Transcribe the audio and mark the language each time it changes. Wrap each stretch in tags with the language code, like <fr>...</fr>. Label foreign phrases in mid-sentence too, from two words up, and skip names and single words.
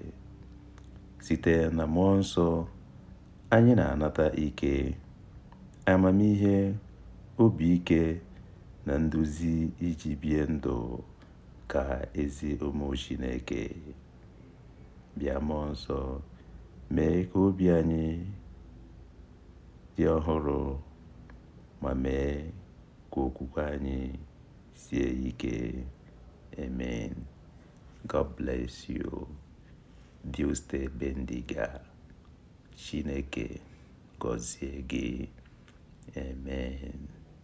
<ig>Site na mmụọ nsọ, anyị na-anata ike, amamihe, obi ike na nduzi iji bie ndụ ka ezi ụmụ Chineke. Bịa mmụọ nsọ, mee ka obi anyị dị ọhụrụ ma mee ka okwukwe anyị sie ike.</ig> <en>Amen. God bless you.</en> <es>Dios te bendiga.</es> <ig>Chineke gọzie gị. Amen.</ig>